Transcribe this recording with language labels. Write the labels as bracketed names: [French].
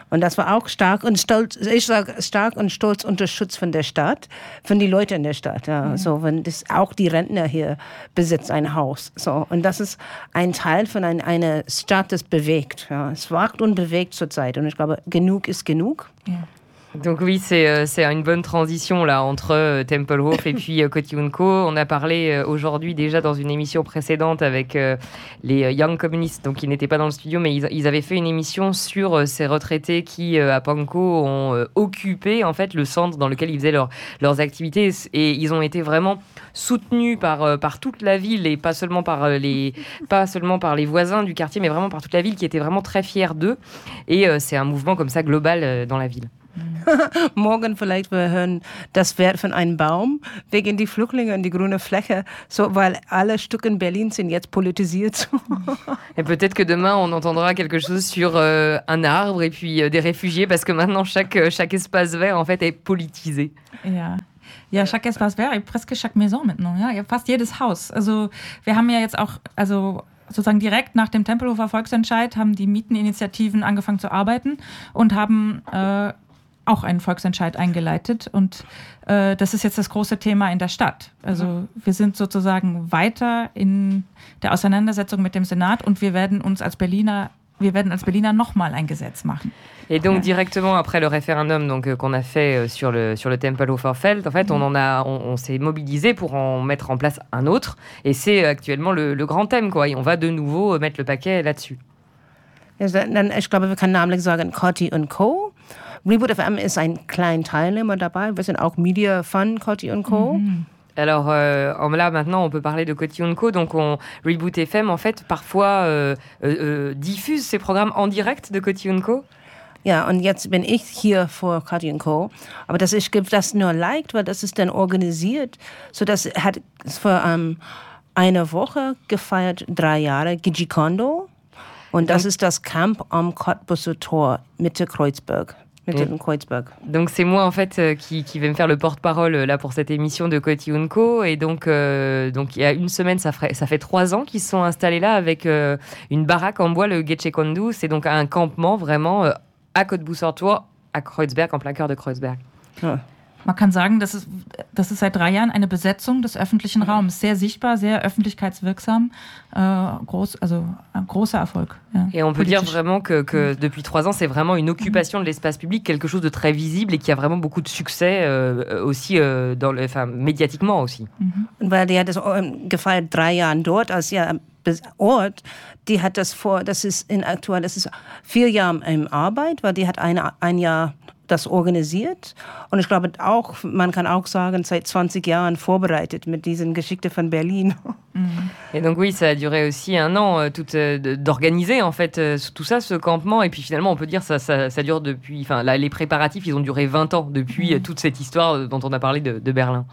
[German] Und das war auch stark und stolz, ich sage stark und stolz unter Schutz von der Stadt, von den Leuten in der Stadt. Ja. Yeah. So, wenn das auch die Rentner hier besitzt ein Haus. So, und das ist ein Teil von einer Stadt, das bewegt. Ja. Es wagt und bewegt zurzeit. Und ich glaube, genug ist genug. Yeah. [French] Donc oui, c'est une bonne transition là entre Tempelhof et puis Cotillon Co. On a parlé aujourd'hui déjà dans une émission précédente avec les Young Communists, donc ils n'étaient pas dans le studio, mais ils avaient fait une émission sur ces retraités qui, à Pankow, ont occupé en fait le centre dans lequel ils faisaient leurs activités. Et ils ont été vraiment soutenus par toute la ville et pas seulement par les voisins du quartier, mais vraiment par toute la ville qui était vraiment très fière d'eux. Et c'est un mouvement comme ça global dans la ville. [German] morgen vielleicht wir hören das Wert von einem Baum wegen die Flüchtlinge und die grüne Fläche, so, weil alle Stücke in Berlin sind jetzt politisiert. [French] Et peut-être que demain on entendra quelque chose sur un arbre et puis des réfugiés, parce que maintenant chaque espace vert en fait est politisé. Ja. Ja, chaque espace vert et presque chaque maison maintenant, ja, [German] fast jedes Haus. Also, wir haben ja jetzt auch sozusagen direkt nach dem Tempelhofer Volksentscheid haben die Mieteninitiativen angefangen zu arbeiten und haben auch einen Volksentscheid eingeleitet. Und das ist jetzt das große Thema in der Stadt. Also wir sind sozusagen weiter in der Auseinandersetzung mit dem Senat und wir werden als Berliner nochmal ein Gesetz machen. [French] Et donc directement après le référendum donc qu'on a fait sur le Tempelhofer Feld, en fait, on s'est mobilisé pour en mettre en place un autre, et c'est actuellement le grand thème, quoi. Et on va de nouveau mettre le paquet là-dessus. [German] Ich glaube, wir können namentlich sagen Corti und Co. Reboot FM ist ein kleiner Teilnehmer dabei. Wir sind auch Media von Corti und Co. [French] Alors là maintenant on peut parler de Corti & Co, donc on Reboot FM en fait parfois diffuse ses programmes en direct de Corti & Co. [German] Ja, und jetzt bin ich hier vor Corti & Co, aber das ich gebe das nur liked, weil das ist dann organisiert, so das hat vor eine Woche gefeiert 3 Jahre Gigi Kondo und das ist das Camp am Cottbusser Tor Mitte Kreuzberg. [French] Donc c'est moi en fait qui vais me faire le porte-parole là pour cette émission de Corti & Co. Et donc il y a une semaine, ça fait 3 ans qu'ils sont installés là avec une baraque en bois, le Getche Kondu. C'est donc un campement vraiment à Cottbusser Tor, à Kreuzberg, en plein cœur de Kreuzberg. [German] Man kann sagen, das ist seit 3 Jahren eine Besetzung des öffentlichen Raums. Sehr sichtbar, sehr öffentlichkeitswirksam. Ein großer Erfolg. Ja. [French] Et on peut dire vraiment que depuis 3 ans, c'est vraiment une occupation de l'espace public, quelque chose de très visible et qui a vraiment beaucoup de succès aussi, médiatiquement aussi. [German] Weil die hat das gefeiert 3 Jahren dort als Ort. Die hat das vor, das ist 4 Jahre in Arbeit, weil die hat ein Jahr das organisiert. Und ich glaube auch, man kann auch sagen, seit 20 Jahren vorbereitet mit diesen Geschichten von Berlin. [French] Et donc oui, ça a duré aussi un an d'organiser en fait tout ça, ce campement. Et puis finalement, on peut dire ça dure depuis... Enfin, là, les préparatifs, ils ont duré 20 ans depuis toute cette histoire dont on a parlé de Berlin.